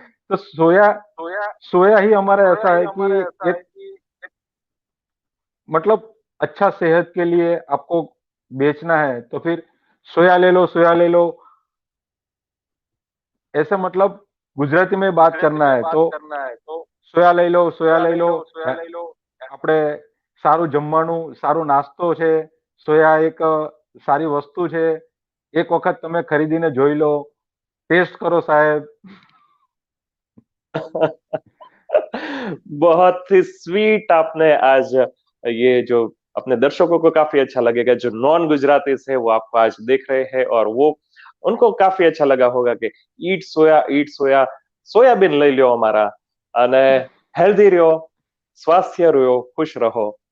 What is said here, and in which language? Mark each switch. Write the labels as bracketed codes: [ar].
[hi] तो सोया, सोया ही हमारा ऐसा है कि एक मतलब अच्छा सेहत के लिए आपको बेचना है तो फिर सोया ले लो, सोया ले लो, ऐसा मतलब गुजराती में बात करना है तो [gu] સોયા લઈ લો, સોયા લઈ લો। આપણે સારું જમવાનું, સારો નાસ્તો છે, સોયા એક સારી વસ્તુ છે, એક વખત તમે ખરીદીને જોઈ લો, ટેસ્ટ કરો સાહેબ। [hi] बहुत ही स्वीट आपने आज ये जो अपने दर्शकों को काफी अच्छा लगेगा, जो नॉन गुजराती है वो आपको आज देख रहे हैं, और वो उनको काफी अच्छा लगा होगा कि ईट सोया, सोयाबीन [gu] લઈ લ્યો અમારા, અને [hi] हेल्दी रहो, स्वास्थ्य रहो, खुश रहो।